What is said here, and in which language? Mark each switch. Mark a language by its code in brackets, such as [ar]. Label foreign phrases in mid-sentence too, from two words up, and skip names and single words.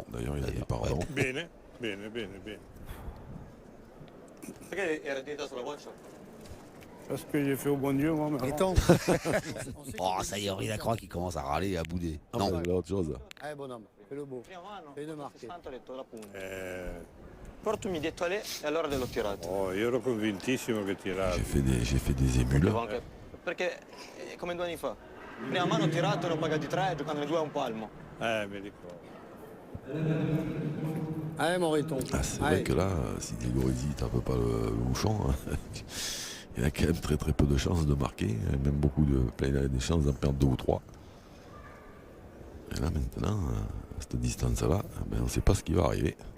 [fr] D'ailleurs il a dit pardon. [it] Bene, bene, bene, bene. [fr] Parce que j'ai fait au bon Dieu, moi. Oh, ça y est, Henri Lacroix qui commence à râler et à bouder. Ah, Non. c'est autre chose. Allez, bonhomme, fais le beau. Fais une marque. [it] Portami dietro a lei e allora gliel'ho tirato. Oh, io ero convintissimo che tirasse. [fr] J'ai fait des émules. [it] Perché come 2 anni fa. Prima mano ho tirato, ne ho pagati 3, giocando 2 a un palmo. Mi ricordo. [fr] Allez, Moriton. Ah, c'est vrai que là, si Diego Rizzi tape pas le bouchon, hein, il a quand même très très peu de chances de marquer, même il a des chances d'en perdre 2 ou 3. Et là maintenant, à cette distance-là, on ne sait pas ce qui va arriver.